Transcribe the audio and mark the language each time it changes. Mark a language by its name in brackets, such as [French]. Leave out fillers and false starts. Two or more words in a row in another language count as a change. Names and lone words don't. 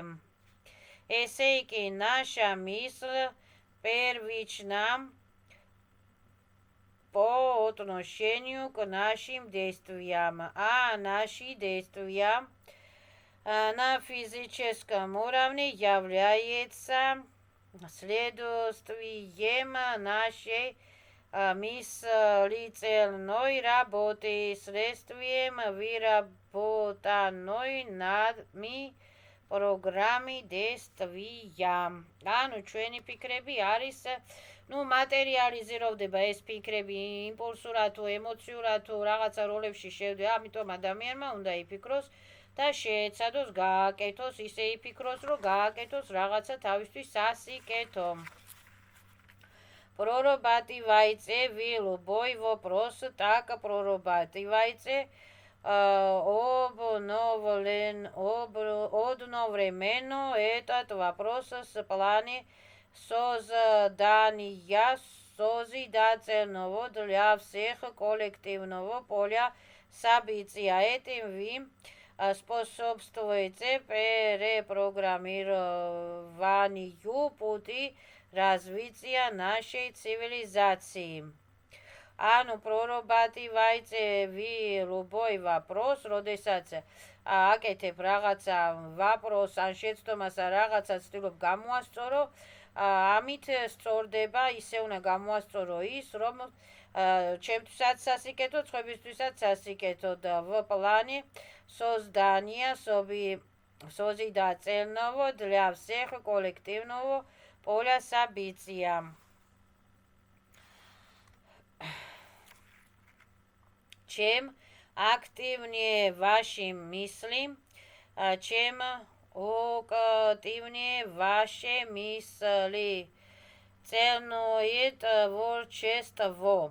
[Russian] Эсейки наша мысль первична по отношению к нашим действиям, а наши действия на физическом уровне являются следствием нашей мыслительной работы, следствием выработанной нами программы действия. [Georgian] ანუ ჩვენი ფიქრები არის, მატერიალიზირდება ეს ფიქრები იმპულსურად თუ ემოციურად თუ რაღაცა როლებში შევდე, ამიტომ ადამიანმა უნდა იფიქროს და შეეცადოს გააკეთოს, ისე იფიქროს, რომ გააკეთოს რაღაცა თავისთვის სასიკეთო. [Russian] Прорабатывайте вы любой вопрос так прорабатывайте одновременно этот вопрос с плане создания созидательного для всех коллективного поля события. Этим вы способствуете перепрограммированию пути развития нашей цивилизации. Ანუ прорабатывайте вы любой вопрос, [Georgian] როდესაც აკეთებ რაღაცა ვაპროს ან შეცდომას ან რაღაცა ცდილობ გამოასწორო, ამით სწორდება, ისე უნდა გამოასწორო ის, რომ ჩემთვისაც სასიკეთო, სხვებისთვისაც სასიკეთო და [Russian] в плане создания созидательного для всех коллективного поля события. Чем активнее ваши мысли, чем активнее ваши мысли, ценное творчество.